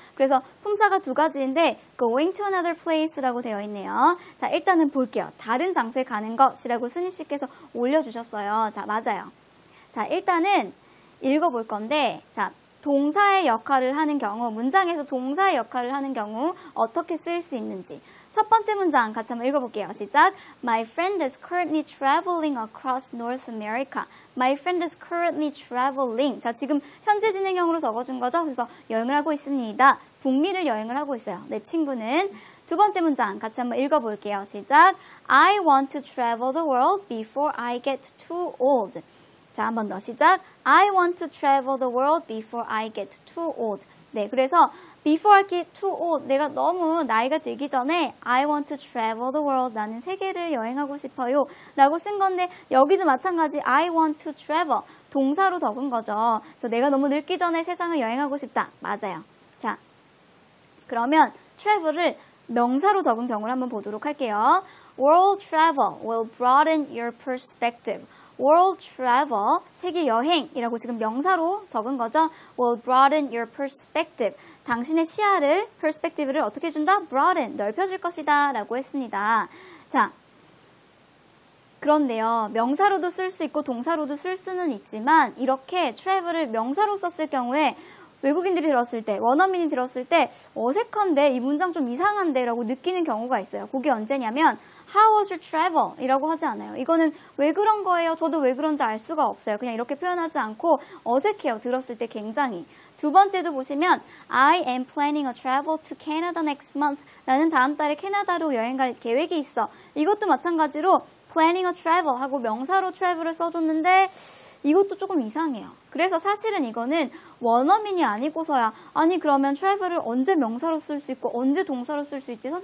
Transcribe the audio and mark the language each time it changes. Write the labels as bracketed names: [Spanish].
[Korean] 그래서 품사가 두 가지인데 [English] going to another place [Korean] 라고 되어 있네요. 자, 일단은 볼게요. 다른 장소에 가는 것이라고 순희 씨께서 올려주셨어요. 자, 맞아요. 자, 일단은 읽어볼 건데, 자, 동사의 역할을 하는 경우, 문장에서 동사의 역할을 하는 경우 어떻게 쓸 수 있는지. 첫 번째 문장 같이 한번 읽어볼게요. 시작. [English] My friend is currently traveling across North America. My friend is currently traveling. [Korean] 자, 지금 현재 진행형으로 적어준 거죠. 그래서 여행을 하고 있습니다. 북미를 여행을 하고 있어요. 내 친구는. 두 번째 문장 같이 한번 읽어볼게요. 시작. [English] I want to travel the world before I get too old. [Korean] 자, 한 번 더 시작. [English] I want to travel the world before I get too old. [Korean] 네, 그래서 [English] before I get too old, [Korean] 내가 너무 나이가 들기 전에 [English] I want to travel the world, [Korean] 나는 세계를 여행하고 싶어요 라고 쓴 건데 여기도 마찬가지 [English] I want to travel, [Korean] 동사로 적은 거죠. 그래서 내가 너무 늙기 전에 세상을 여행하고 싶다. 맞아요. 자, 그러면 travel을 명사로 적은 경우를 한번 보도록 할게요. [English] World travel will broaden your perspective. World travel, [Korean] 세계 여행이라고 지금 명사로 적은 거죠. [English] Will broaden your perspective. [Korean] 당신의 시야를, perspective를 어떻게 준다? broaden, 넓혀줄 것이다 라고 했습니다. 자, 그런데요. 명사로도 쓸 수 있고 동사로도 쓸 수는 있지만 이렇게 travel을 명사로 썼을 경우에 외국인들이 들었을 때, 원어민이 들었을 때 어색한데 이 문장 좀 이상한데 라고 느끼는 경우가 있어요. 그게 언제냐면 [English] How was your travel? [Korean] 이라고 하지 않아요. 이거는 왜 그런 거예요? 저도 왜 그런지 알 수가 없어요. 그냥 이렇게 표현하지 않고 어색해요. 들었을 때 굉장히. 두 번째도 보시면 [English] I am planning a travel to Canada next month. [Korean] 나는 다음 달에 캐나다로 여행 갈 계획이 있어. 이것도 마찬가지로 [English] planning a travel [Korean] 하고 명사로 travel을 써줬는데 이것도 조금 이상해요. 그래서 사실은 이거는 원어민이 아니고서야 아니 그러면 travel을 언제 명사로 쓸 수 있고 언제 동사로 쓸 수 있지?